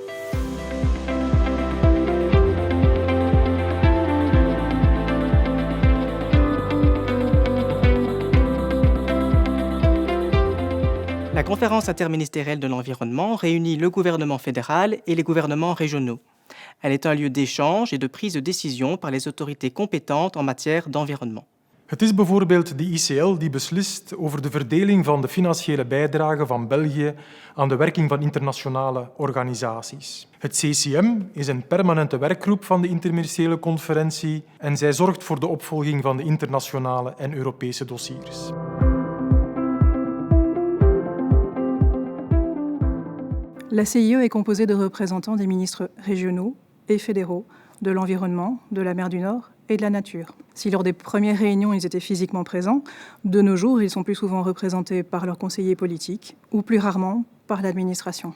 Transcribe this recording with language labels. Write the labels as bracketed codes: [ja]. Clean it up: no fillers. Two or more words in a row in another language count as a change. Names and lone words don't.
[fr] La conférence interministérielle de l'environnement réunit le gouvernement fédéral et les gouvernements régionaux. Elle est un lieu d'échange et de prise de décision par les autorités compétentes en matière d'environnement. [nl] Het is bijvoorbeeld de ICL die beslist over de verdeling van de financiële bijdrage van België aan de werking van internationale organisaties. Het CCM is een permanente werkgroep van de interministeriële conferentie en zij zorgt voor de opvolging van de internationale en Europese dossiers. [fr] La CIE est composée de représentants des ministres régionaux et fédéraux de l'environnement, de la mer du Nord et de la nature. Si lors des premières réunions, ils étaient physiquement présents, de nos jours, ils sont plus souvent représentés par leurs conseillers politiques ou plus rarement par l'administration.